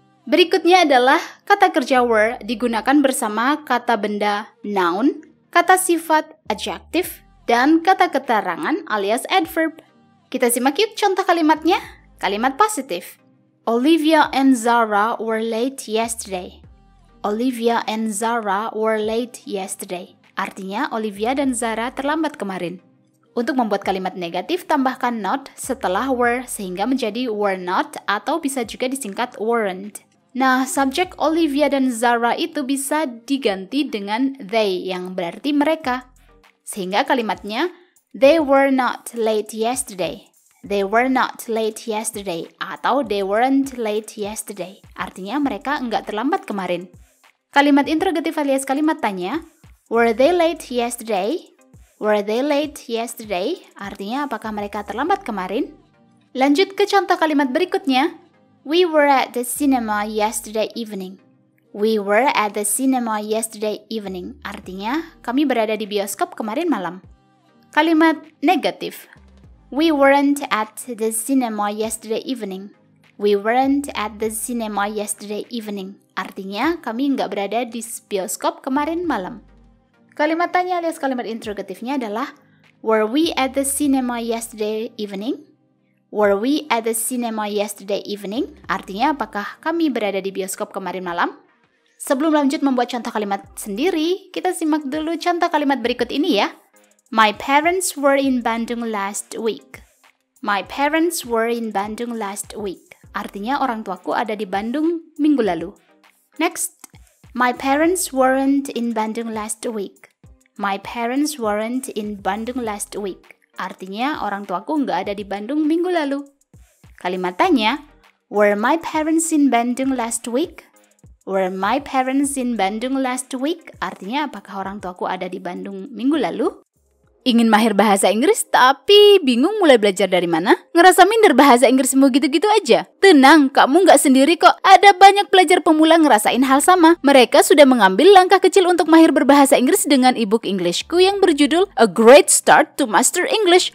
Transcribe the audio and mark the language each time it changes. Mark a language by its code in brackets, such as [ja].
[id] Berikutnya adalah kata kerja were digunakan bersama kata benda noun, kata sifat adjective, dan kata keterangan alias adverb. Kita simak yuk contoh kalimatnya. Kalimat positif. [en] Olivia and Zara were late yesterday. Olivia and Zara were late yesterday. [id] Artinya Olivia dan Zara terlambat kemarin. Untuk membuat kalimat negatif, tambahkan not setelah were sehingga menjadi were not atau bisa juga disingkat weren't. Nah, subjek Olivia dan Zara itu bisa diganti dengan they yang berarti mereka. Sehingga kalimatnya, [en] they were not late yesterday. They were not late yesterday. Atau they weren't late yesterday. [id] Artinya mereka enggak terlambat kemarin. Kalimat interrogatif alias kalimat tanya, [en] were they late yesterday? Were they late yesterday? [id] Artinya apakah mereka terlambat kemarin? Lanjut ke contoh kalimat berikutnya. [en] We were at the cinema yesterday evening. We were at the cinema yesterday evening. [id] Artinya, kami berada di bioskop kemarin malam. Kalimat negatif. [en] We weren't at the cinema yesterday evening. We weren't at the cinema yesterday evening. [id] Artinya, kami nggak berada di bioskop kemarin malam. Kalimat tanya alias kalimat interrogatifnya adalah, [en] were we at the cinema yesterday evening? Were we at the cinema yesterday evening? [id] Artinya, apakah kami berada di bioskop kemarin malam? Sebelum lanjut membuat contoh kalimat sendiri, kita simak dulu contoh kalimat berikut ini ya. [en] My parents were in Bandung last week. My parents were in Bandung last week. [id] Artinya, orang tuaku ada di Bandung minggu lalu. [en] Next, my parents weren't in Bandung last week. My parents weren't in Bandung last week. [id] Artinya, orang tuaku nggak ada di Bandung minggu lalu. Kalimat tanya, [en] were my parents in Bandung last week? Were my parents in Bandung last week? [id] Artinya, apakah orang tuaku ada di Bandung minggu lalu? Ingin mahir bahasa Inggris tapi bingung mulai belajar dari mana? Ngerasa minder bahasa Inggrismu gitu-gitu aja? Tenang, kamu nggak sendiri kok. Ada banyak pelajar pemula ngerasain hal sama. Mereka sudah mengambil langkah kecil untuk mahir berbahasa Inggris dengan ebook Englishku yang berjudul A Great Start to Master English.